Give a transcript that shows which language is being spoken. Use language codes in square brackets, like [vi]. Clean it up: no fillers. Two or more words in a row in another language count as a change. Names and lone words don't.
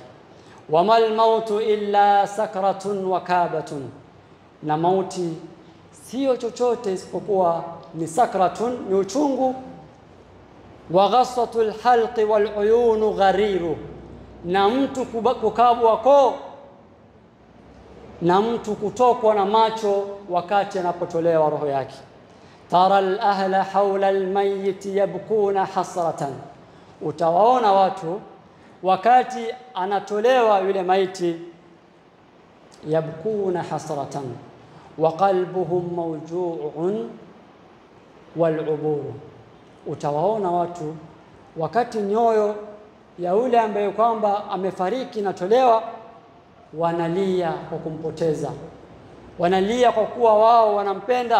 [ar] Wamal mautu illa sakratun wa kabatun, [sw] na mauti sio chochote isipokuwa ni sakratun, ni uchungu. [ar] Wa ghassatul halqi wal uyun ghariru, [sw] na mtu kukabwa koo, na mtu kutokwa na macho wakati anapotolewa roho yake. [ar] Tara al-ahla hawla al-mayyit yabkuna hasratan, [sw] utawaona watu wakati anatolewa yule maiti, [ar] yabkuna hasratan wa qalbuhum mawju'un wal-ubur, [sw] utawaona watu wakati nyoyo ya yule ambaye kwamba amefariki natolewa, wanalia kwa kumpoteza, wanalia kwa kuwa wao wanampenda.